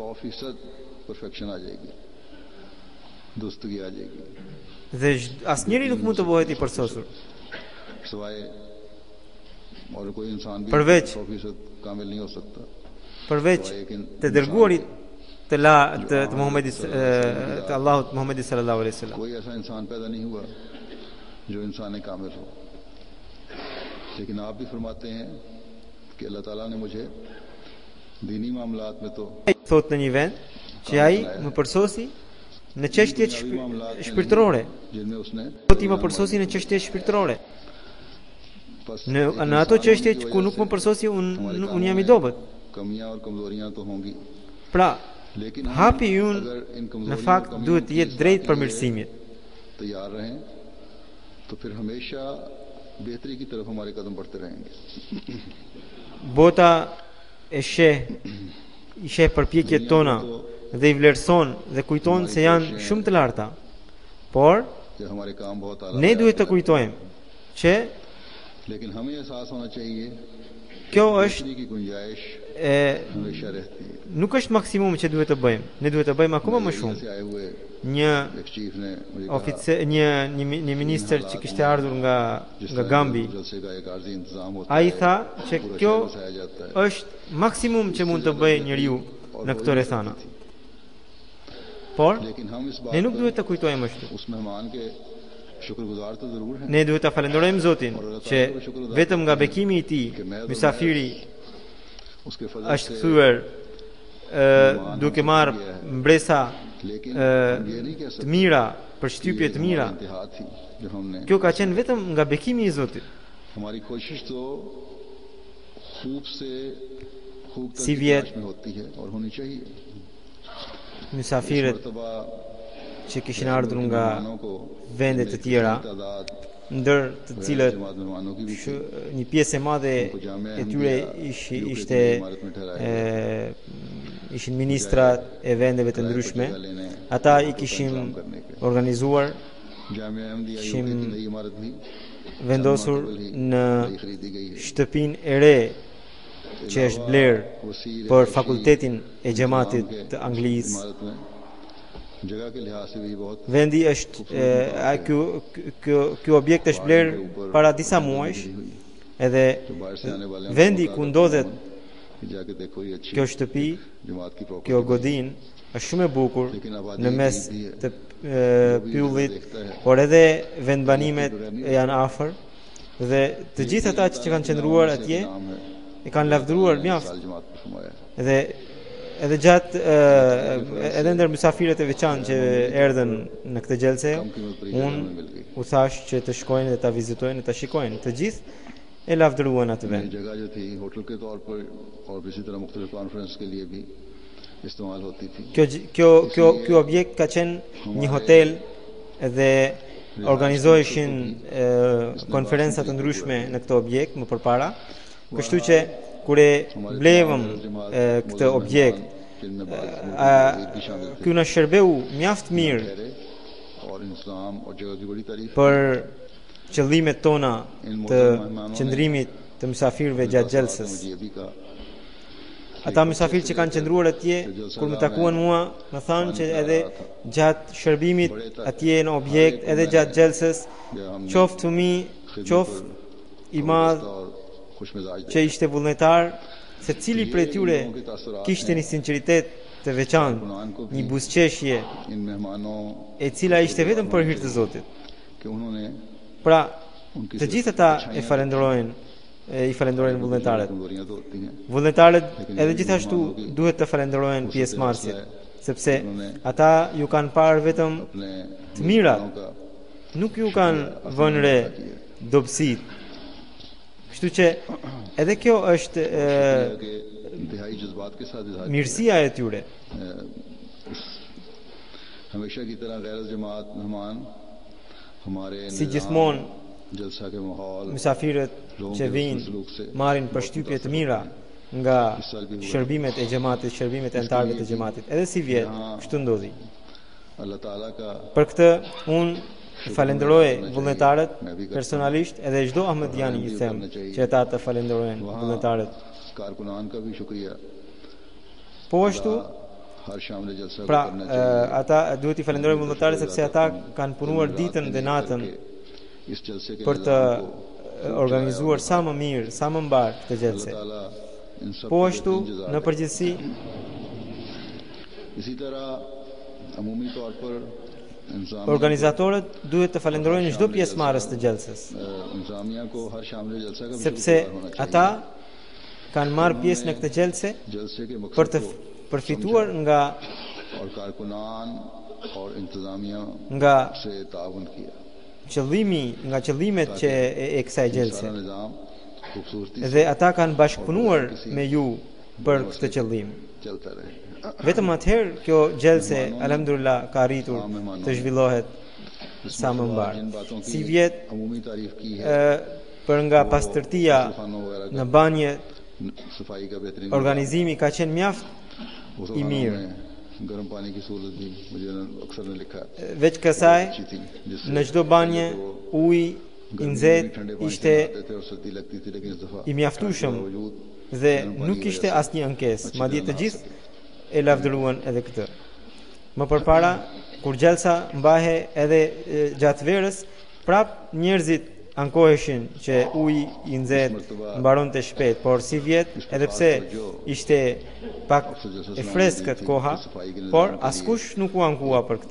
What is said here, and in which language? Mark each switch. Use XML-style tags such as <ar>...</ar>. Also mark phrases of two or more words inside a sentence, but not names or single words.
<sq>Dhe asnjëri nuk mund të bëhet i përsosur. Përveç të dërguarit të Muhammedit të Allahut Muhammedit</sq> <ar>صلى الله عليه وسلم.</ar> <ur>لیکن آپ بھی فرماتے ہیں کہ اللہ تعالیٰ نے مجھے دینی معاملات میں تو</ur> <sq>thot në një vend që ai më përsosi në çështjet shpirtërore. Do ti më përsosi në çështjet shpirtërore. Në ato çështje ku nuk më përsosi unë jam i dobët. Pra, hapi ynë në fakt duhet të jetë drejt përmirësimit.</sq> <ur>تو پھر ہمیشہ بہتری کی طرف ہمارے قدم بڑھتے رہیں گے.</ur> <sq>Bota e sheh përpjekjet tona dhe i vlerëson dhe kujton se janë shumë të larta. Por ne duhet të kujtojmë që</sq> <ur>لیکن ہمیں احساس ہونا چاہیے</ur> <sq>Kjo është</sq> <ur>کی گنجائش</ur> <sq>e</sq> <ur>ہمیشہ رہتی ہے</ur> <sq>nuk është maksimum që duhet të bëjmë. Ne duhet të bëjmë akoma më shumë.</sq> <ur>سے آئے ہوئے</ur> <sq>Një</sq> <ur>ایک چیف نے مجھے</ur> <sq>oficer, një ministër që kishte ardhur nga Gambi,</sq> <ur>جلسے کا ایک عارضی انتظام ہوتا</ur> <sq>ai</sq> <ur>है</ur> <sq>tha që</sq> <ur>पूरा</ur> <sq>kjo</sq> <ur>شہر بسایا جاتا ہے</ur> <sq>është maksimum që mund të bëjë njeriu në këto rrethana. Por</sq> <ur>لیکن ہم اس بات</ur> <sq>ne nuk</sq> <ur>पर</ur> <sq>duhet të kujtojmë ashtu.</sq> <ur>اس مہمان کے شکرگزار تو ضرور ہیں</ur> <sq>Ne duhet ta falenderojmë Zotin që vetëm nga bekimi i tij mysafiri</sq> <ur>اس کے فضل</ur> <sq>është</sq> <ur>से</ur> <sq>kthyer duke marrë mbresa</sq> <ur>لیکن یہ نہیں کہہ</ur> <sq>të</sq> <ur>सकते</ur> <sq>mira, për shtypje të mira.</sq> <ur>انتہا تھی جو ہم نے</ur> <sq>Kjo ka qenë vetëm nga bekimi i Zotit.</sq> <ur>ہماری کوشش تو خوب سے خوب تک</ur> <sq>Si</sq> <ur>की</ur> <sq>vjet</sq> <ur>تلاش میں ہوتی ہے اور ہونی چاہیے</ur> <sq>mysafirët</sq> <ur>मर्तबा</ur> <sq>që kishin ardhur nga</sq> <ur>مہمانوں کو</ur> <sq>vende të tjera,</sq> <ur>तादाद</ur> <sq>ndër të cilët</sq> <ur>جماعت مہمانوں کی بھی تھی</ur> <sq>një pjesë e madhe e tyre ishte ishin ministrat e vendeve të ndryshme. Ata i kishim organizuar,</sq> <ur>जामिया अहमदिया</ur> <sq>kishim</sq> <ur>کی نئی عمارت بھی</ur> <sq>vendosur në</sq> <ur>نئی خریدی گئی ہے</ur> <sq>shtëpinë e re që është blerë për fakultetin e xhamatit të Anglisë.</sq> <ur>عمارت میں جگہ کے لحاظ سے بھی بہت</ur> <sq>Vendi është ky objekt është blerë para disa muajsh, edhe</sq> <ur>جو باہر سے آنے والے ہیں</ur> <sq>vendi ku ndodhet</sq> <ur>کہ جا کے دیکھو یہ اچھی</ur> <sq>kjo shtëpi,</sq> <ur>جماعت کی پراپرٹی</ur> <sq>kjo godin është shumë e bukur në mes të pyllit, por edhe vendbanimet janë afër dhe të gjithë ata që kanë qëndruar atje e kanë lavdëruar mjaft.</sq> <ur>سال جماعت پر فرمایا</ur> <sq>Edhe gjatë edhe ndër mysafirët e veçantë që erdhën në këtë gjelse, unë u thash që të shkojnë dhe ta vizitojnë dhe ta shikojnë. Të gjithë e lavdëruan atë</sq> <ur>ये</ur> <sq>vend.</sq> <ur>جگہ جو تھی ہوٹل کے طور پر اور اسی طرح مختلف کانفرنس کے لیے بھی استعمال ہوتی تھی</ur> <sq>Ky objekt ka qenë një hotel dhe organizoheshin konferenca të ndryshme në këtë objekt më përpara. Kështu që kur e blevëm këtë objekt, ky na shërbeu mjaft mirë</sq> <ur>اور انتظام اور جگہ کی بڑی تعریف</ur> <sq>për qëllimet tona të qëndrimit të mysafirëve gjatë gjelsës.</sq> <ur>مجھے یہ بھی کہا</ur> <sq>Ata mysafirë që kanë qëndruar atje, kur më takuan mua, më thanë që edhe gjatë shërbimit atje në objekt, edhe gjatë gjelsës, qoftë fëmijë, qoftë i madh</sq> <ur>اور خوش مزاج</ur> <sq>që ishte vullnetar, se cili prej tyre kishte një sinqeritet të veçantë, një buzëqeshje</sq> <ur>ان مہمانوں</ur> <sq>e cila ishte vetëm për hir të Zotit.</sq> <ur>کہ انہوں نے</ur> <sq>Pra, të gjithë ata i falenderojnë vullnetarët.</sq> <ur>کمزوریاں تو ہوتی ہیں</ur> <sq>Vullnetarët edhe gjithashtu duhet të falenderojnë pjesëmarrësit, sepse ata ju kanë parë vetëm</sq> <ur>अपने</ur> <sq>të mirat,</sq> <ur>का</ur> <sq>nuk ju kanë vënë re dobësitë. Kështu që edhe kjo është</sq> <ur>کہ انتہائی جذبات کے ساتھ اظہار</ur> <sq>mirësia e tyre.</sq> <ur>ہمیشہ کی طرح غیر جماعت مہمان ہمارے</ur> <sq>Si gjithmonë,</sq> <ur>جلسہ کے ماحول</ur> <sq>mysafirët që vinë marrin përshtypje të mira nga shërbimet e xhamatit, shërbimet e anëtarëve të xhamatit. Edhe si vjet, kështu ndodhi.</sq> <ur>اللہ تعالیٰ کا</ur> <sq>Për këtë unë falenderoj vullnetarët personalisht, edhe çdo ahmedian i them që ata të falenderojnë vullnetarët.</sq> <ur>کارکنان کا بھی شکریہ</ur> <sq>Po ashtu,</sq> <ur>ہر شام نے جلسہ</ur> <sq>pra</sq> <ur>کرنا چاہیے</ur> <sq>ata duhet i falenderojnë vullnetarët sepse ata kanë punuar ditën dhe natën</sq> <ur>اس جلسے کے</ur> <sq>për të organizuar sa më mirë, sa më mbar këtë gjelse.</sq> <ur>تعالیٰ ان سب</ur> <sq>Po ashtu, në përgjithësi,</sq> <ur>اسی طرح عمومی طور پر</ur> <sq>organizatorët duhet të falenderojnë çdo pjesëmarrës të gjelsës,</sq> <ur>انتظامیہ کو ہر شام نے جلسہ کا بھی</ur> <sq>sepse</sq> <ur>شکرگزار ہونا چاہیے</ur> <sq>ata kanë marrë pjesë në këtë gjelse</sq> <ur>جلسے کے</ur> <sq>për</sq> <ur>मकसद</ur> <sq>të përfituar</sq> <ur>اور کارکنان اور انتظامیہ</ur> <sq>nga</sq> <ur>سے تعاون کیا</ur> <sq>nga qëllimet që e kësaj gjelse.</sq> <ur>سارا نظام خوبصورتی</ur> <sq>Dhe ata kanë bashkëpunuar me ju për këtë qëllim.</sq> <ur>چلتا رہے</ur> <sq>Vetëm atëherë kjo gjelse, alhamdulillah, ka arritur të zhvillohet sa më mbar.</sq> <ur>جن باتوں کی</ur> <sq>Si vjet</sq> <ur>عمومی تعریف کی ہے</ur> <sq>për nga pastërtia</sq> <ur>کھانوں وغیرہ</ur> <sq>në banje,</sq> <ur>صفائی کا بہترین</ur> <sq>organizimi ka qenë mjaft</sq> <ur>उस</ur> <sq>i mirë.</sq> <ur>میں گرم پانی کی صورت بھی مجھے اکثر نے لکھا</ur> <sq>Veç kësaj,</sq> <ur>اچھی تھی جس سے</ur> <sq>në çdo banje uji i nxehtë ishte i mjaftueshëm dhe nuk kishte asnjë ankesë, madje të gjithë e lavdëruan edhe këtë. Më përpara, kur gjelsa mbahe edhe gjatë verës, prap njerëzit ankoheshin që uji i nxehtë mbaronte shpejt, por si vjet, edhe pse ishte pak e freskët koha, por askush nuk u ankua për këtë.</sq>